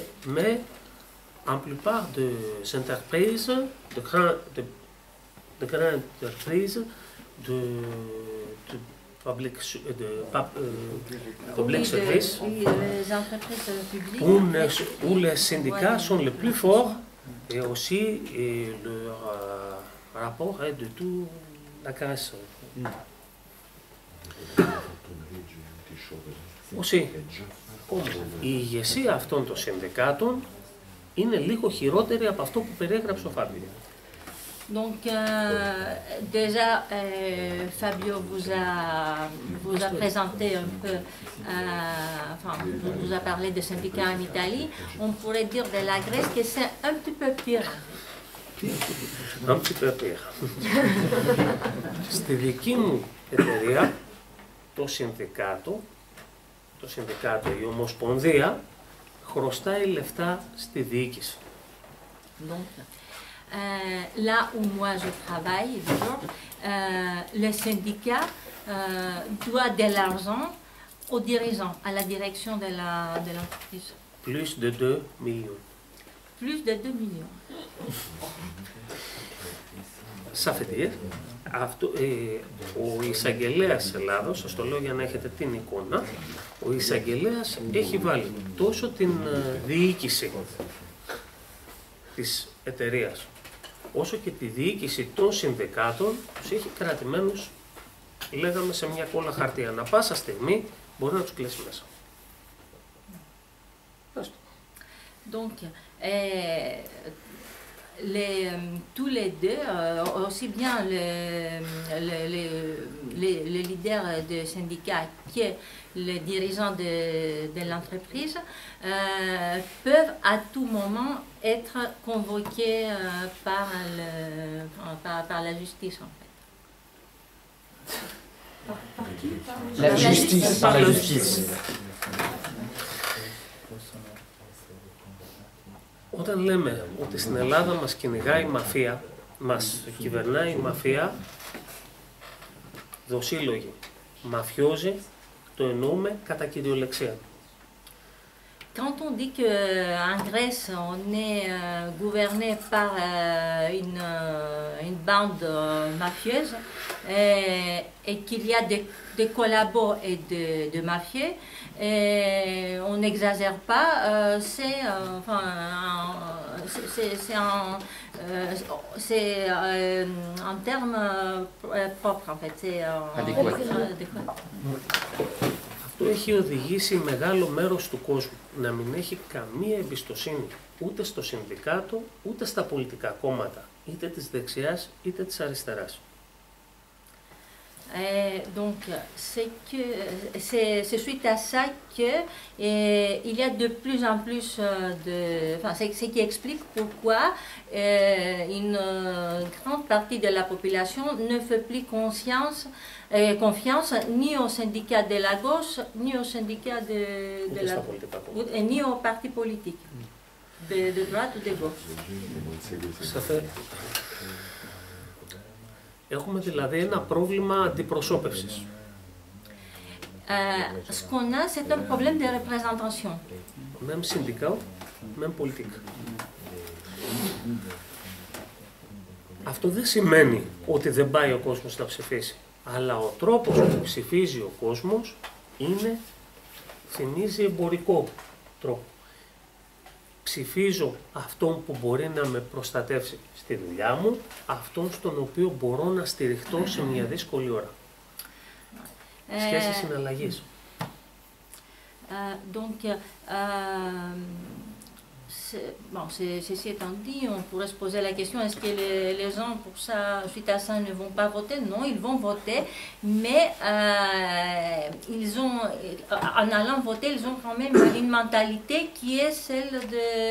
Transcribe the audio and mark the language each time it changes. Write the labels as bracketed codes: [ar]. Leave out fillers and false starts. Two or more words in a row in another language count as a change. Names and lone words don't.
[fr] Mais en plupart des entreprises, de grandes entreprises, de public, [en] public service, [fr] Oui, les entreprises publiques. où les syndicats sont les plus forts et aussi leur rapport est de tout la caresse. Aussi, [el] η ηγεσία αυτών των συνδικάτων είναι λίγο χειρότερη από αυτό που περιέγραψε ο Φάμπιο. [fr] Donc déjà, Fabio vous a présenté un peu, enfin, vous a parlé des syndicats en Italie. On pourrait dire de la Grèce que c'est un petit peu pire. Un petit peu pire. [el] Στη δική μου εταιρεία, το συνδικάτο, η Ομοσπονδία, χρωστάει λεφτά στη διοίκηση. [fr] Donc, là où moi je travaille, le syndicat doit de l'argent aux dirigeants, à la direction de l'entreprise. Plus de 2 millions. Plus de 2 millions. Ça veut dire, [el] ο εισαγγελέας Ελλάδος, σας το λέω για να έχετε την εικόνα, ο εισαγγελέας έχει βάλει τόσο την διοίκηση της εταιρείας, όσο και τη διοίκηση των συνδικάτων, τους έχει κρατημένους, λέγαμε, σε μια κόλλα χαρτί. Ανά πάσα στιγμή μπορεί να τους κλέσει μέσα. [fr] Donc, tous les deux, aussi bien le leader du syndicat que les dirigeants de l'entreprise peuvent à tout moment être convoqués par la justice, en fait. Par qui? La justice. Par la justice. [el] Όταν λέμε ότι στην Ελλάδα μας κυνηγάει η μαφία, μας κυβερνάει η μαφία, δοσύλλογοι, μαφιόζοι, το εννοούμε κατά κυριολεξία. [fr] Quand on dit qu'en Grèce, on est gouverné par une bande mafieuse et qu'il y a des collabos et de mafieux, on n'exagère pas, c'est en termes propres, en fait. C'est adéquat. [el] Αυτό έχει οδηγήσει μεγάλο μέρος του κόσμου να μην έχει καμία εμπιστοσύνη ούτε στο συνδικάτο, ούτε στα πολιτικά κόμματα, είτε της δεξιάς είτε της αριστεράς. [fr] Donc, c'est suite à ça qu'il y a de plus en plus c'est ce qui explique pourquoi une grande partie de la population ne fait plus confiance ni aux syndicats de la gauche, ni aux syndicats ni aux partis politiques, de droite ou de gauche. [el] Έχουμε δηλαδή ένα πρόβλημα αντιπροσώπευσης. [fr] Ce qu'on a, c'est un problème de représentation. Même syndical, même politique. [el] Αυτό δεν σημαίνει ότι δεν πάει ο κόσμος να ψηφίσει. Αλλά ο τρόπος που ψηφίζει ο κόσμος θυμίζει εμπορικό τρόπο. Ψηφίζω αυτόν που μπορεί να με προστατεύσει στη δουλειά μου, αυτόν στον οποίο μπορώ να στηριχτώ σε μια δύσκολη ώρα. Σχέση συναλλαγής. [fr] Donc, ceci étant dit, on pourrait se poser la question, est-ce que les gens, pour ça, suite à ça, ne vont pas voter? Non, ils vont voter, mais en allant voter, ils ont quand même une mentalité qui est celle de...